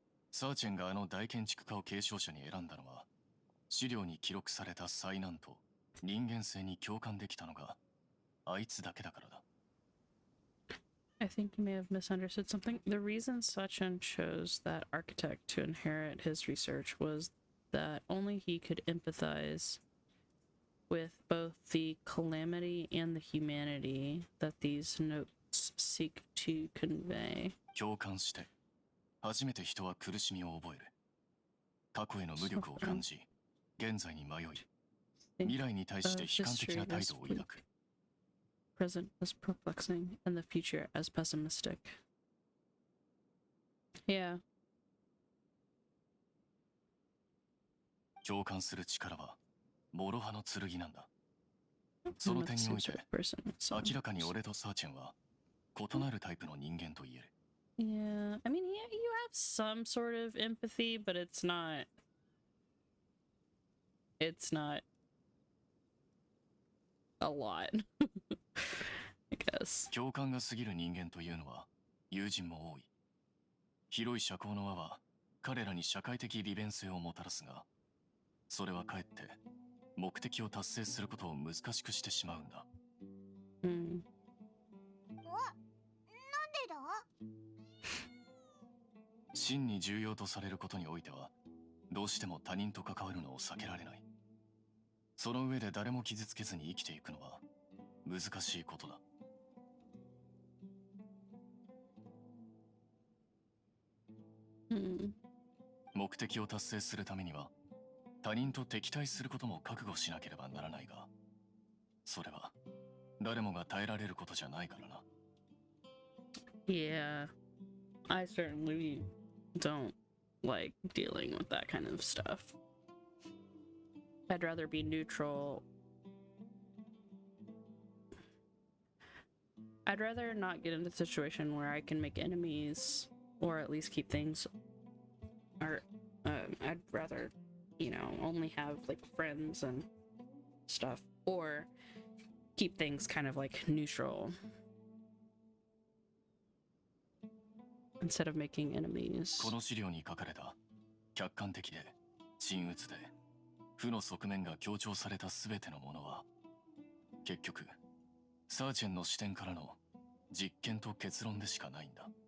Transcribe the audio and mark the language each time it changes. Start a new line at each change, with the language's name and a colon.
Japanese: サーチェンがあの大建築家を継承者に選んだのは、資料に記録された災難と人間性に共感できたのがあいつだけだからだ。
English: I think you may have misunderstood something. The reason Sachin chose that architect to inherit his research was that only he could empathize with both the calamity and the humanity that these notes seek to convey.
Japanese: 共感して、初めて人は苦しみを覚える。過去への無力を感じ、現在に迷い、未来に対して悲観的な態度を抱く。
English: Present as perplexing and the future as pessimistic. Yeah.
Japanese: 共感する力は諸刃の剣なんだ。その点において、明らかに俺とサーチェンは異なるタイプの人間と言える。
English: Yeah, I mean, yeah, you have some sort of empathy, but it's not a lot. I guess.
Japanese: 共感が過ぎる人間というのは友人も多い。広い社交の輪は彼らに社会的利便性をもたらすが、それはかえって目的を達成することを難しくしてしまうんだ。うん。なんでだ？真に重要とされることにおいては、どうしても他人と関わるのを避けられない。その上で誰も傷つけずに生きていくのは難しいことだ。目的を達成するためには他人と敵対することも覚悟しなければならないが、それは誰もが耐えられることじゃないからな。
English: Yeah, I certainly don't like dealing with that kind of stuff. I'd rather be neutral. I'd rather not get into a situation where I can make enemies, or at least keep things, or I'd rather, you know, only have like friends and stuff, or keep things kind of like neutral. instead of making enemies.
Japanese: この資料に書かれた客観的で鎮鬱で負の側面が強調された全てのものは結局サーチェンの視点からの実験と結論でしかないんだ。